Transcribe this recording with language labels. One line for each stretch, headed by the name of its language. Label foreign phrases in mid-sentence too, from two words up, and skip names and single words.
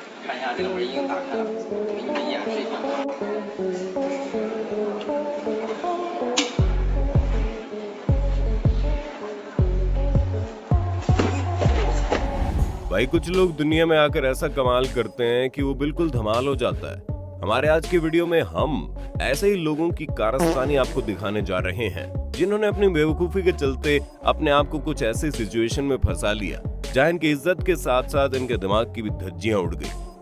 Chinese: 看一下这个门已经打开了，我给你们演示一下。
Hindi: भाई कुछ लोग दुनिया में आकर ऐसा कमाल करते हैं कि वो बिल्कुल धमाल हो जाता है। हमारे आज के वीडियो में हम ऐसे ही लोगों की कारस्तानी आपको दिखाने जा रहे हैं जिन्होंने अपनी बेवकूफी के चलते अपने आप को कुछ ऐसे सिचुएशन में फंसा लिया जहां इनकी इज्जत के साथ साथ इनके दिमाग की भी धज्जियां उड़ गई।